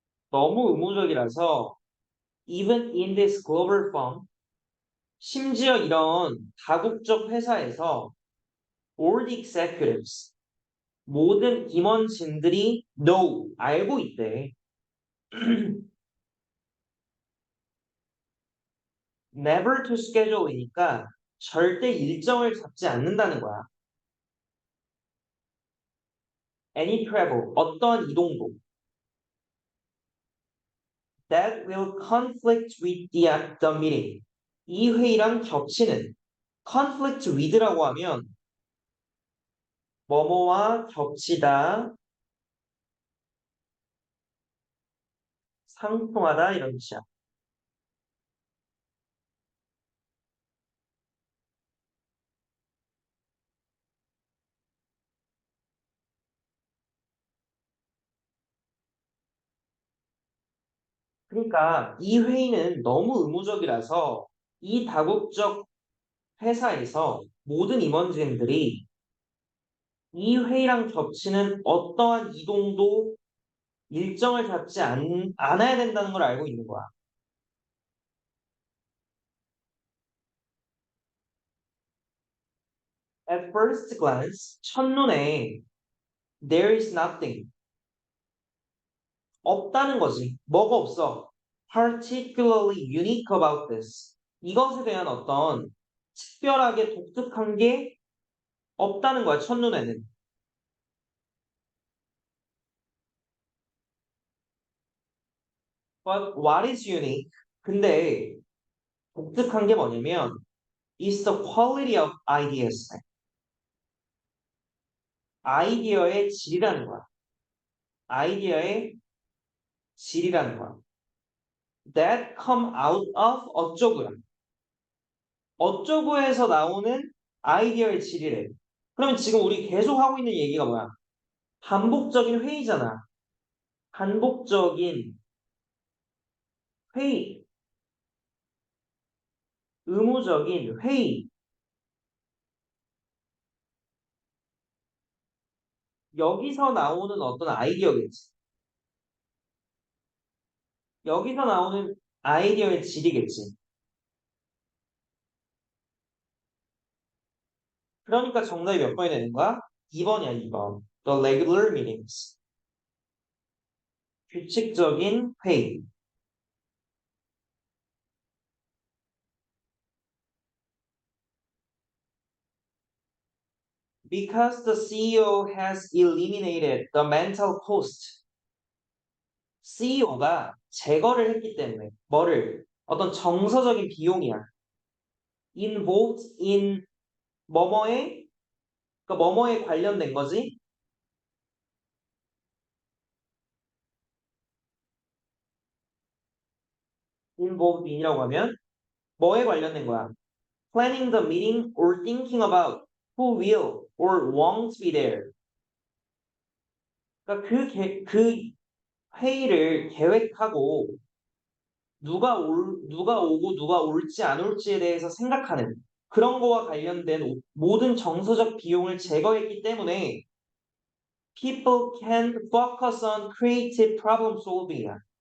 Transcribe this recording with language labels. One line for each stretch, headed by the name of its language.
Korean: 너무 의무적이라서
English: even in this global firm,
Korean: 심지어 이런 다국적 회사에서
English: all the executives,
Korean: 모든 임원진들이
English: know,
Korean: 알고 있대.
English: never to schedule
Korean: 이니까 절대 일정을 잡지 않는다는 거야.
English: any travel,
Korean: 어떤 이동도
English: that will conflict with the meeting.
Korean: 이 회의랑 겹치는
English: conflict with
Korean: 라고 하면 뭐뭐와 겹치다, 상통하다 이런 뜻이야. 그러니까 이 회의는 너무 의무적이라서 이 다국적 회사에서 모든 임원진들이 이 회의랑 겹치는 어떠한 이동도 일정을 잡지 않아야 된다는 걸 알고 있는 거야.
English: At first glance,
Korean: 첫눈에
English: there is nothing,
Korean: 없다는 거지. 뭐가 없어.
English: Particularly unique about this.
Korean: 이것에 대한 어떤 특별하게 독특한 게 없다는 거야, 첫눈에는.
English: But what is unique?
Korean: 근데 독특한 게 뭐냐면
English: is the quality of ideas.
Korean: 아이디어의 질이라는 거야. 아이디어의 질이라는 거야.
English: That come out of 어쩌고야.
Korean: 어쩌고에서 나오는 아이디어의 질이래. 그러면 지금 우리 계속 하고 있는 얘기가 뭐야? 반복적인 회의잖아. 반복적인 회의, 의무적인 회의. 여기서 나오는 어떤 아이디어겠지. 여기서 나오는 아이디어의 질이겠지. 그러니까 정답이 몇 번이 되는 거야? 2번이야, 2번.
English: The regular meetings.
Korean: 규칙적인 회의.
English: Because the CEO has eliminated the mental cost.
Korean: CEO가 제거를 했기 때문에 뭐를 어떤 정서적인 비용이야.
English: involved in
Korean: 뭐뭐에 그러니까 뭐뭐에 관련된 거지.
English: involved in
Korean: 이라고 하면 뭐에 관련된 거야?
English: planning the meeting or thinking about who will or won't be there.
Korean: 그러니까 그 회의를 계획하고 누가 오고 누가 올지 안 올지에 대해서 생각하는 그런 거와 관련된 모든 정서적 비용을 제거했기 때문에
English: people can focus on creative problem solving.